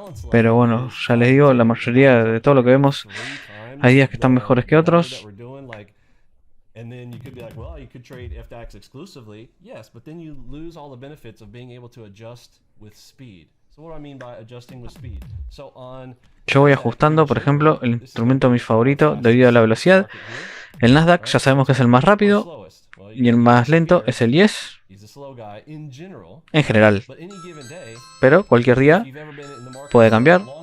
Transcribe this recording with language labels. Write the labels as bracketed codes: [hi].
[es] Pero bueno, ya les digo, la mayoría de todo lo que vemos, hay días que están mejores que otros. [en] And then you could be like, well, you could trade FDAX exclusively. Yes, but then you lose all the benefits of being able to adjust with speed. So what do I mean by adjusting with speed? So on [es] Yo voy ajustando, por ejemplo, el instrumento mi favorito debido a la velocidad. El Nasdaq ya sabemos que es el más rápido y el más lento es el IES en general. Pero cualquier día puede cambiar.